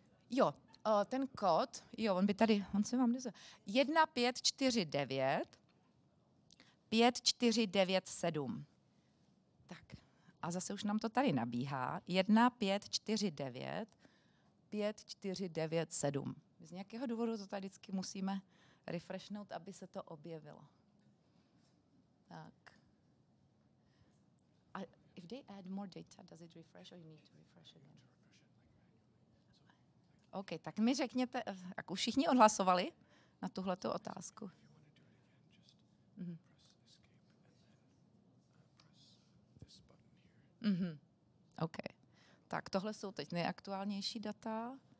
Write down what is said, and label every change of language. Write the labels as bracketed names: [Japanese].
[Czech] Jo, ten kód, on se vám jde. 1549 5497. Tak, a zase už nám to tady nabíhá. 1549 5497. Z nějakého důvodu to tady vždycky musíme refreshnout, aby se to objevilo. Tak. [English] A if they add more data, does it refresh or you need to refresh again? [Czech] OK, tak mi řekněte, jak už všichni odhlasovali na tuhletu otázku. OK. Tak tohle jsou teď nejaktuálnější data.